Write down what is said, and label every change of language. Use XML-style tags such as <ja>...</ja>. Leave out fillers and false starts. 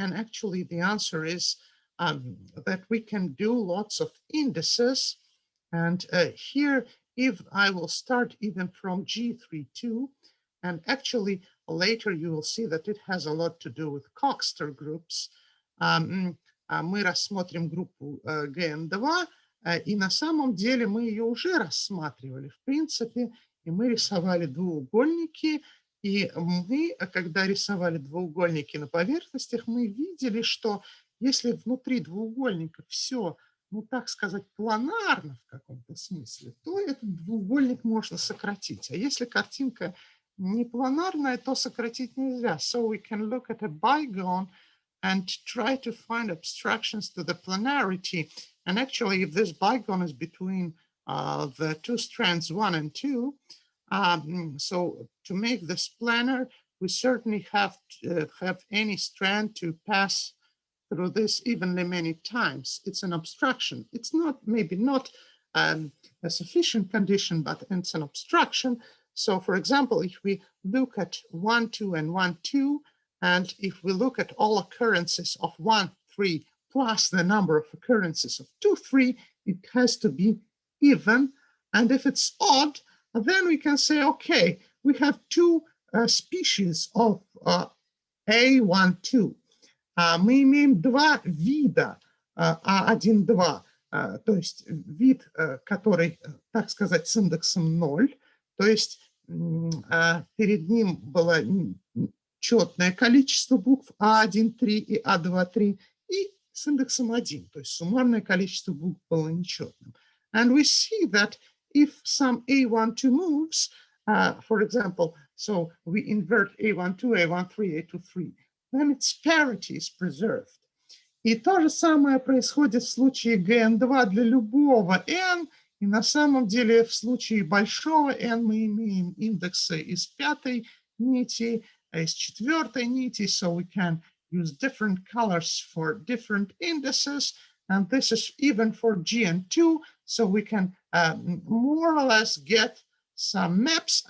<en>And actually the answer is that we can do lots of indices. And here, if I will start even from G32, and actually later you will see that it has a lot to do with Coxeter groups.</en> <ru>Мы рассмотрим группу GN2, и на самом деле мы ее уже рассматривали, в принципе, и мы рисовали двуугольники, и мы, когда рисовали двуугольники на поверхностях, мы видели, что если внутри двуугольника все, ну так сказать, планарно в каком-то смысле, то этот двуугольник можно сократить, а если картинка не планарная, то сократить нельзя.</ru> <en>So we can look at a bigone and try to find obstructions to the planarity. And actually, if this bigone is between the two strands 1 and 2, so to make this planar, we certainly have to have any strand to pass through this evenly many times. It's an obstruction. It's not, maybe not a sufficient condition, but it's an obstruction. So for example, if we look at 1, 2, and 1, 2, and if we look at all occurrences of 1, 3, plus the number of occurrences of 2, 3, it has to be even. And if it's odd, then we can say, okay, we have 2 species of A1, 2.</en> <ru>Мы имеем 2 вида A1, 2. то есть вид, который, так сказать, с индексом 0, то есть перед ним было четное количество букв А1, 3 и А2, 3, и с индексом 1, то есть суммарное количество букв было нечетным.</ru> <en>And we see that if some A12 moves, for example, so we invert A12, A13, A23, then its parity is preserved.</en> <ru>И то же самое происходит в случае GN2 для любого n, и на самом деле в случае большого n мы имеем индексы из пятой нити, из четвертой нити,</ru> <en>so we can use different colors for different indices, and this is even for GN2, so we can more or less get some maps.</en>